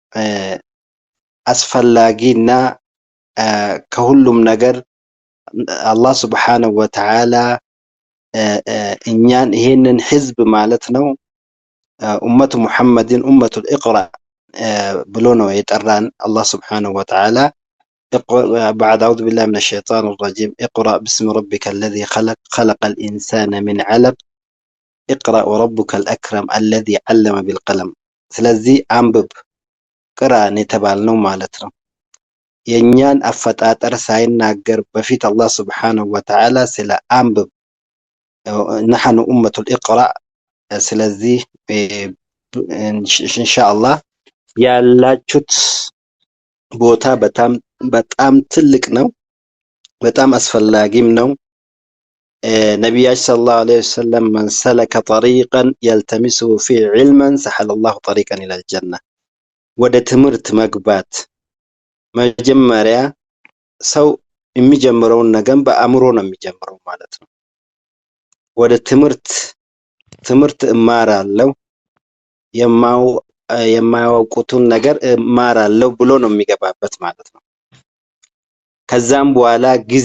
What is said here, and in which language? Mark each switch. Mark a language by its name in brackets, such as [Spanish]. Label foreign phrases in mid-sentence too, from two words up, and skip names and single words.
[Amharic] አስፈላጊና ከሁሉም ነገር አላህ [Arabic] سبحانه وتعالى [Amharic] እኛን ይሄንን ህዝብ ማለት ነው ኡመቱ ሙሐመድን [Arabic] أمة الإقراء [Amharic] ብሎ ነው የጠራን አላህ [Arabic] سبحانه وتعالى። بعد أعوذ بالله من الشيطان الرجيم اقرأ باسم ربك الذي خلق خلق الإنسان من علق اقرأ وربك الأكرم الذي علم بالقلم [Amharic] ስለዚህ አንብብ ቅራ የተባልነው ማለት ነው። የኛን አፈጣጠር ሳይናገር በፊት አላህ [Arabic] سبحانه وتعالى [Amharic] ስለ አንብብ [Arabic] نحن أمة الإقراء [Amharic] ስለዚህ ኢንሻአላህ ያላችሁት ቦታ በጣም ትልቅ ነው፣ በጣም አስፈላጊም ነው። ነቢያችን [Arabic] صلى الله عليه وسلم من سلك طريقا يلتمسه فيه علما سهل الله طريقا إلى الجنة [Amharic] ወደ ትምህርት መግባት መጀመሪያ ሰው የሚጀምረውን ነገር በአእምሮ ነው የሚጀምረው ማለት ነው። ወደ ትምህርት እማራለሁ የማያውቁትን ነገር እማራለሁ ብሎ ነው የሚገባበት ማለት ነው። ከዛም በኋላ ጊዜ